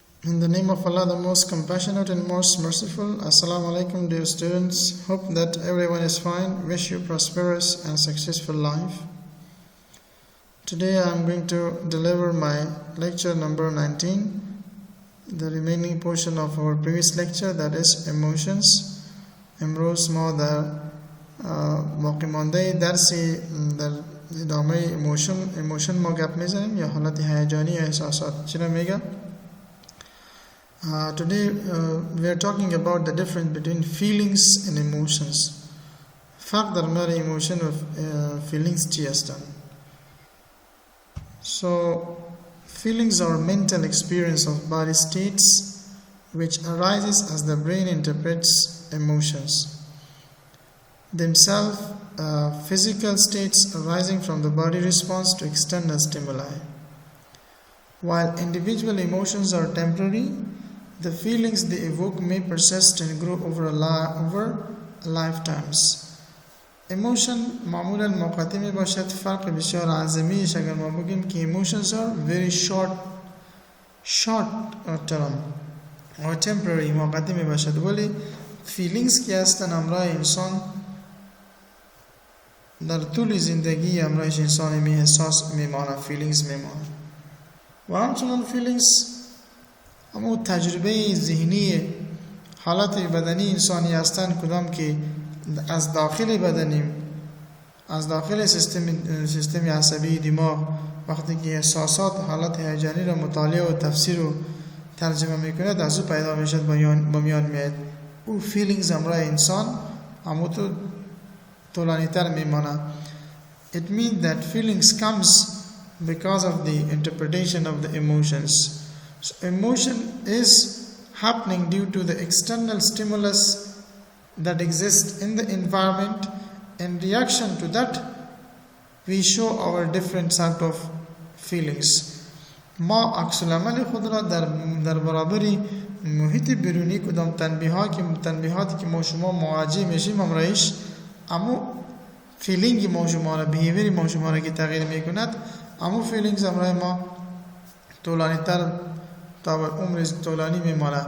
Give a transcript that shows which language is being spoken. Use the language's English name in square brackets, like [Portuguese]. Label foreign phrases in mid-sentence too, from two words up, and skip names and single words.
[English] In the name of Allah, the most compassionate and most merciful. Assalamu alaikum, dear students. Hope that everyone is fine. Wish you prosperous and successful life. Today I am going to deliver my lecture number 19, the remaining portion of our previous lecture, that is emotions. [Persian] امروز ما در باقی مانده درسی در ادامه ایموشن ما گپ میزنیم یا حالت هیجانی یا احساسات. چرا میگم؟ [English] Today we are talking about the difference between feelings and emotions. [Persian] فرق در میان emotion و feelings چی هستند؟ [English] So feelings are mental experience of body states which arises as the brain interprets emotions. Themselves physical states arising from the body response to external stimuli. While individual emotions are temporary, the feelings they evoke may persist and grow over lifetimes. [Persian] Emotion معمولا موقتی می باشد. فرق بسیار عظیمیش اگر ما بگیم که [English] emotions are very short term or temporary [Persian] موقتی می باشد، ولی feelings که هستن همراه انسان در طول زندگی همراهش انسان می احساس میمانه، feelings میمانه. و همچنان feelings همون تجربه ذهنی حالت بدنی انسانی هستند کدام که از داخل بدنیم، از داخل سیستم عصبی دماغ وقتی که احساسات حالت هیجانی را مطالعه و تفسیر و ترجمه میکند از او پیدا میشد با میان میاد. او فیلینگز همراه انسان همون تو طولانی تر میمانه. [English] It means that feelings comes because of the interpretation of the emotions. So emotion is happening due to the external stimulus that exists in the environment. In reaction to that, we show our different sort of feelings. [Persian] ما عکس العمل خود را در برابری محیط بیرونی کدام تنبیهاتی که ما شما مواجه میشیم همراهش، امو فیلینگ ما شما را، بیهیویری ما شما را که تغییر میکند، امو فیلینگز همراه ما طولانی تر تا عمر طولانی میمانه.